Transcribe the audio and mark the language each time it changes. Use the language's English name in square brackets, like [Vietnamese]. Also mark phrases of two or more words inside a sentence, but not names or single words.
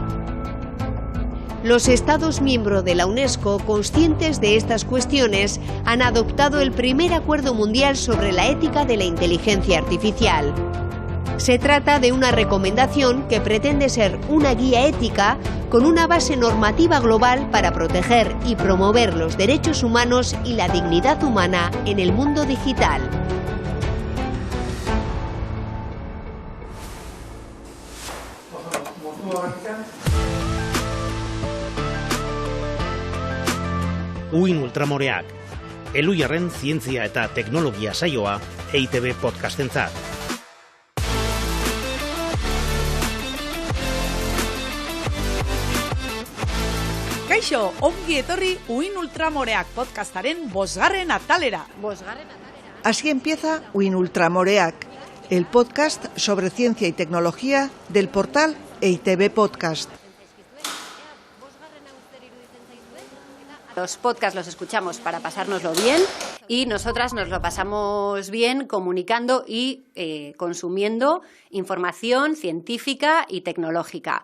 [Spanish] Los Estados miembros de la UNESCO, conscientes de estas cuestiones, han adoptado el primer acuerdo mundial sobre la ética de la inteligencia artificial. Se trata de una recomendación que pretende ser una guía ética con una base normativa global para proteger y promover los derechos humanos y la dignidad humana en el mundo digital. [Basque] Uin Ultramoreak, Elujarren zientzia eta teknologia saioa EITB podcastentzat. Kaixo, ongi etorri Uin Ultramoreak podcastaren 5. atalera. [Spanish] Así empieza Uin Ultramoreak, el podcast sobre ciencia y tecnología del portal EITB Podcast. Los podcasts los escuchamos para pasárnoslo bien y nosotras nos lo pasamos bien comunicando y consumiendo información científica y tecnológica.